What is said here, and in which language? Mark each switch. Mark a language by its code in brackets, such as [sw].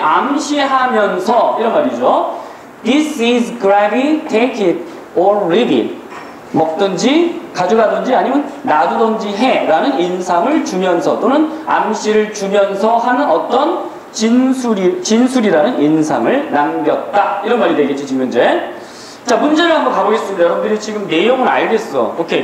[ko] 암시하면서 이런 말이죠. [en] This is grab it, take it or leave it. [ko] 먹든지 가져가든지 아니면 놔두든지 해 라는 인상을 주면서 또는 암시를 주면서 하는 어떤 진술이라는 인상을 남겼다. 이런 말이 되겠지 지금 현재. 자, 문제를 한번 가보겠습니다. 여러분들이 지금 내용은 알겠어. 오케이.